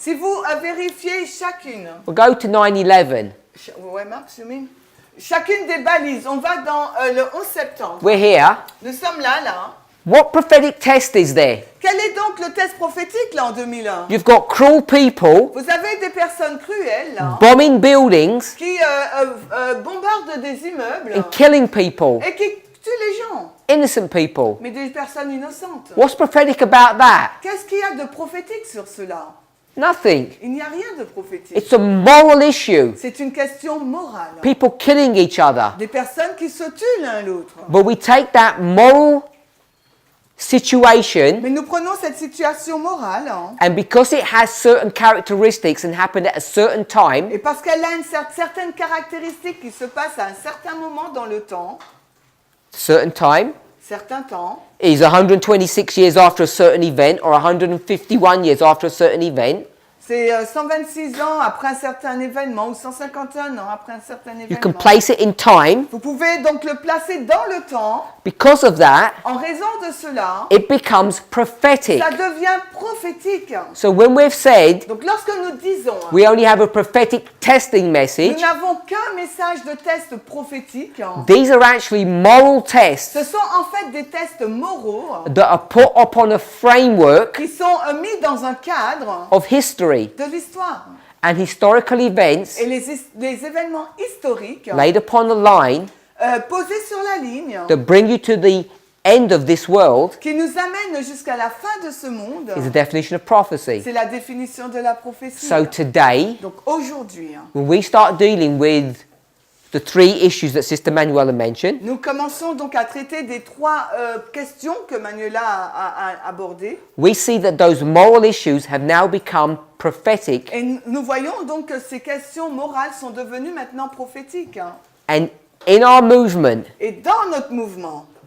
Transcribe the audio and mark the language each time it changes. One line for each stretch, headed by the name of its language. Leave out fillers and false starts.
French: si vous vérifiez chacune,
English: we'll go to 9/11. ouais, Marc, you mean?
French: Chacune des balises, on va dans le 11 septembre.
English: We're here.
French: Nous sommes là.
English: What prophetic test is there?
French: Quel est donc le test prophétique là en 2001?
English: You've got cruel people
French: Vous avez des personnes cruelles là,
English: bombing buildings
French: qui bombardent des immeubles
English: and killing people,
French: et qui tuent les gens,
English: innocent people.
French: mais des personnes innocentes.
English: What's prophetic about that?
French: Qu'est-ce qu'il y a de prophétique sur cela?
English: Nothing.
French: Il n'y a rien de prophétique.
English: It's a moral issue.
French: C'est une question morale.
English: People killing each other.
French: Des personnes qui se tuent l'un l'autre.
English: But we take that moral situation,
French: Mais nous prenons cette situation morale
English: and because it has certain characteristics and happened at a certain time,
French: et parce qu'elle a une certaine caractéristique qui se passe à un certain moment dans le temps,
English: certain time
French: certain temps,
English: is 126 years after a certain event or 151 years after a certain event.
French: c'est 126 ans après un certain événement ou 151 ans après un certain
English: You can
French: événement.
English: place it in time.
French: Vous pouvez donc le placer dans le temps.
English: Because of that,
French: En raison de cela,
English: it becomes prophetic.
French: ça devient prophétique.
English: So when we've said
French: Donc lorsque nous disons,
English: we only have a prophetic testing
French: nous
English: message,
French: n'avons qu'un message de test prophétique,
English: these are actually moral tests
French: ce sont en fait des tests moraux
English: that are put upon a framework
French: qui sont mis dans un cadre
English: of history
French: de l'histoire.
English: and historical events
French: Et les événements historiques
English: laid upon the line
French: posés sur la ligne
English: that bring you to the end of this world
French: qui nous amènent jusqu'à la fin de ce monde,
English: is a definition of prophecy.
French: c'est la définition de la prophétie.
English: So today,
French: Donc aujourd'hui,
English: when we start dealing with the three issues that Sister Manuela mentioned,
French: nous commençons donc à traiter des trois questions que Manuela a abordées.
English: we see that those moral issues have now become prophetic.
French: Et nous voyons donc que ces questions morales sont devenues maintenant prophétiques.
English: And in our movement,
French: Et dans notre mouvement,